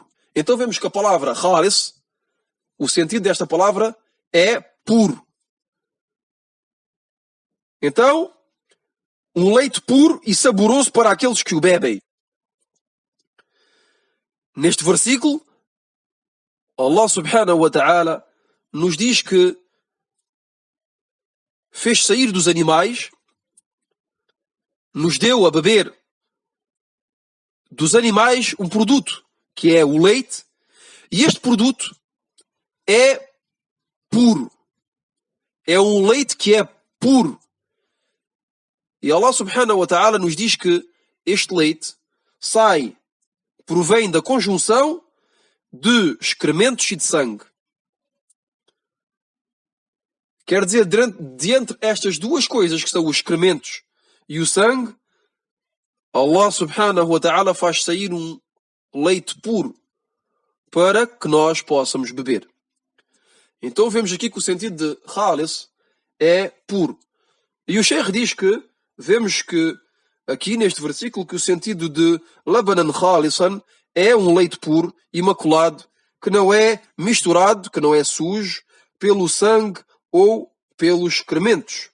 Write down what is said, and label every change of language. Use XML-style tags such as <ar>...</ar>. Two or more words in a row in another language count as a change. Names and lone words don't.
<pt>Então vemos que a palavra khalis, o sentido desta palavra é puro. Então, um leite puro e saboroso para aqueles que o bebem. Neste versículo,</pt> <ar>الله سبحانه وتعالى</ar> <pt>nos diz que fez sair dos animais, nos deu a beber dos animais um produto, que é o leite, e este produto é puro. É um leite que é puro. E</pt> <ar>الله سبحانه وتعالى</ar> <pt>nos diz que este leite provém da conjunção de excrementos e de sangue. Quer dizer, de entre estas duas coisas, que são os excrementos e o sangue,</pt> <ar>الله سبحانه وتعالى</ar> <pt>faz sair um leite puro para que nós possamos beber. Então vemos aqui que o sentido de khalis é puro. E o Sheikh diz que, vemos que aqui neste versículo, que o sentido de</pt> <ar>لبنا خالصا</ar> <pt>é um leite puro, imaculado, que não é misturado, que não é sujo, pelo sangue ou pelos excrementos.</pt>